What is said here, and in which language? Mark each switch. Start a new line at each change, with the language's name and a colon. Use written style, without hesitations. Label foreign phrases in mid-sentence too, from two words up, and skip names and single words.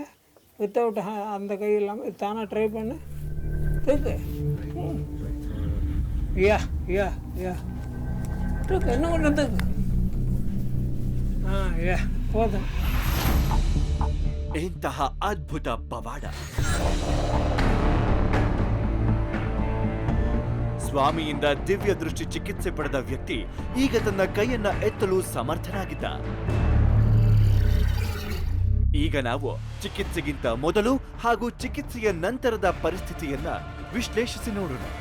Tamil: வித்தவுட் அந்த கை இல்லாமல் தானாக ட்ரை பண்ணு. தூக்கு. யா தூக்கு. இன்னும் கொஞ்சம் தூக்கு. போதும்.
Kannada: ಇಂತಹ ಅದ್ಭುತ ಪವಾಡ. ಸ್ವಾಮಿಯಿಂದ ದಿವ್ಯ ದೃಷ್ಟಿ ಚಿಕಿತ್ಸೆ ಪಡೆದ ವ್ಯಕ್ತಿ ಈಗ ತನ್ನ ಕೈಯನ್ನ ಎತ್ತಲು ಸಮರ್ಥನಾಗಿದ್ದ. ಈಗ ನಾವು ಚಿಕಿತ್ಸೆಗಿಂತ ಮೊದಲು ಹಾಗೂ ಚಿಕಿತ್ಸೆಯ ನಂತರದ ಪರಿಸ್ಥಿತಿಯನ್ನ ವಿಶ್ಲೇಷಿಸಿ ನೋಡೋಣ.